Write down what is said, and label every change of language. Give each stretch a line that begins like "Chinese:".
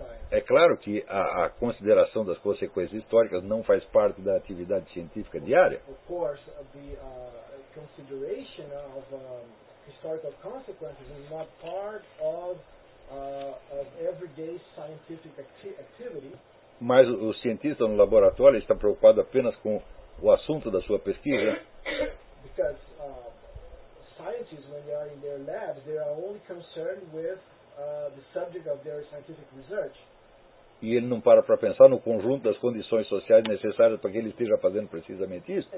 Portuguese: É claro que a consideração das consequências históricas não faz parte da atividade científica diária.
English: Of course, the consideration of historical consequences is not part of everyday scientific activity.
Portuguese: Mas o cientista no laboratório está preocupado apenas com o assunto da sua pesquisa.
English: Because scientists, when they are in their labs, they are only concerned with the subject of their scientific research.
Portuguese: E ele não para para pensar no conjunto das condições sociais necessárias para que ele esteja fazendo precisamente isso.